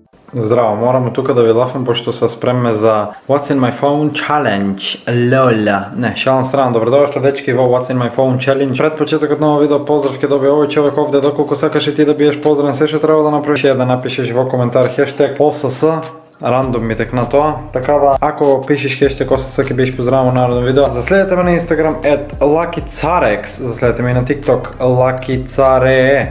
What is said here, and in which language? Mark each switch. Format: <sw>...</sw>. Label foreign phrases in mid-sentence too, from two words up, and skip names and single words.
<mk>Здраво, мораме тука да ви лафам, пошто се спремме за</mk> <en>What's in my phone challenge.</en> <mk>Лоля. Не, шална страна. Добре дошли, дечки, во</mk> <en>What's in my phone challenge.</en> <mk>Пред почетокот на овој видео поздрав ќе доби овој човек овде, доколку сакаш и ти да биеш поздравен, се што треба да направиш е да напишеш во коментар хештег ОСС. Рандом ми текна тоа, така да ако пишеш хештег ОСС ќе биеш поздравен во наредно видео. Заследете ме на Instagram @LuckyCarex, заследете ме и на TikTok LuckyCare.</mk>